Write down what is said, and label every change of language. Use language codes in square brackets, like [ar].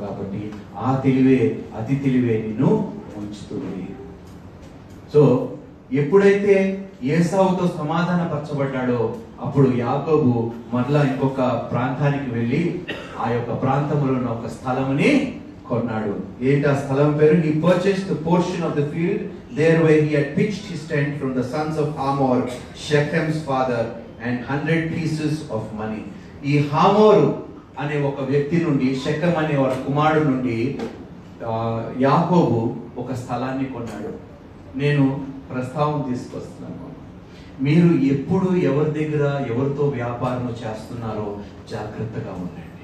[te] కాబట్టి ఆ తెలివే, అతి తెలివే నిన్ను ఉంచుతుంది. సో ఎప్పుడైతే ఏసావుతో సమాధాన పరచబడ్డాడో అప్పుడు యాకోబు మరలా ఇంకొక ప్రాంతానికి వెళ్ళి ఆ యొక్క ప్రాంతంలో ఉన్న ఒక స్థలముని కొన్నాడు. ఏంటి ఆ స్థలం పేరు? [en] He purchased the portion of the field there where he had pitched his tent from the sons of Hamor, Shechem's father, and 100 pieces of money. [te] ఈ హామోరు అనే ఒక వ్యక్తి నుండి, షెకెం అనే వారి కుమారుడు నుండి యాకోబు ఒక స్థలాన్ని కొన్నాడు. నేను ప్రస్తావన తీసుకొస్తున్నాను. మీరు ఎప్పుడు ఎవరి దగ్గర ఎవరితో వ్యాపారం చేస్తున్నారో జాగ్రత్తగా ఉండండి.